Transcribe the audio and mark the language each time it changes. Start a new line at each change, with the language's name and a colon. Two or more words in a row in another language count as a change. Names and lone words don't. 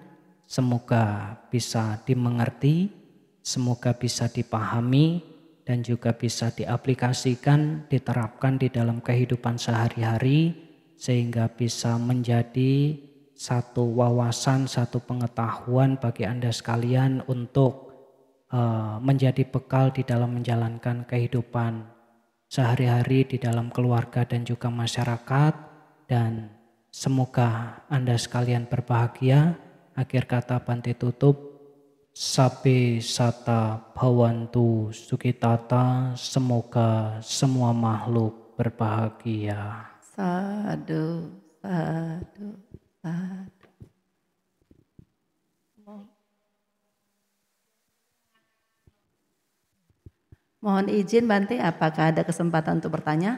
Indonesian: Semoga bisa dimengerti, semoga bisa dipahami, dan juga bisa diaplikasikan, diterapkan di dalam kehidupan sehari-hari, sehingga bisa menjadi satu wawasan, satu pengetahuan bagi Anda sekalian untuk menjadi bekal di dalam menjalankan kehidupan sehari-hari di dalam keluarga dan juga masyarakat. Dan semoga Anda sekalian berbahagia. Akhir kata Bante tutup,
Pali: Sabbe sata bhavantu sukhitata,
Indonesian: semoga semua makhluk berbahagia.
Pali: Sadu, sadu, sadu.
Indonesian: Mohon izin Bante, apakah ada kesempatan untuk bertanya?